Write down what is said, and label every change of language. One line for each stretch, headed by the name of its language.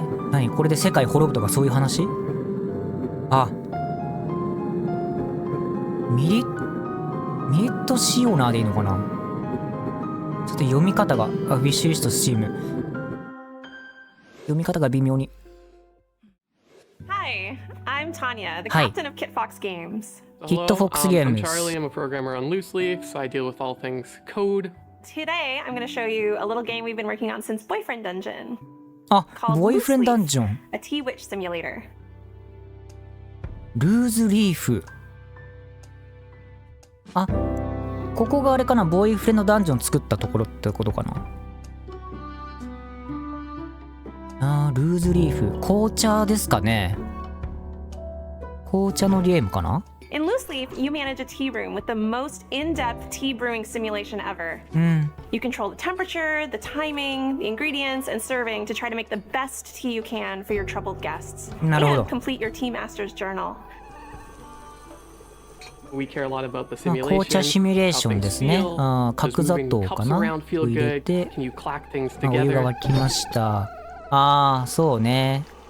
Japanese: 何これで世界滅ぶとかそういう話？ミリットシオナーでいいのかな。ちょっと読み方がウィッシュリストスチーム読み方が微妙に。
English: Hi, I'm Tanya, the captain of Kit Fox Games. Kit Fox Games. I'm Charlie. I'm a programmer on Loose Leaf, so I deal with all things code. Today, I'm going to show you a little game we've been working on since Boyfriend Dungeon.
Japanese: ボーイフレンドダンジョン。
English: A Tea Witch simulator.
Japanese: ルーズリーフ。ここがあれかな、ボーイフレンドダンジョン作ったところってことかな。ルーズリーフ。紅茶ですかね。紅茶のゲームかな。
English: In Loose Leaf, you manage a tea room with the most in-depth tea brewing simulation ever. You control the temperature, the timing, the ingredients, and serving to try to make the best tea you can for your troubled guests.
Japanese: なるほど。
English: And complete your tea master's journal. We care a lot about the simulation.
Japanese: 紅茶シミュレーションですね。角砂糖かな。入れて、お湯が沸きました。そうね。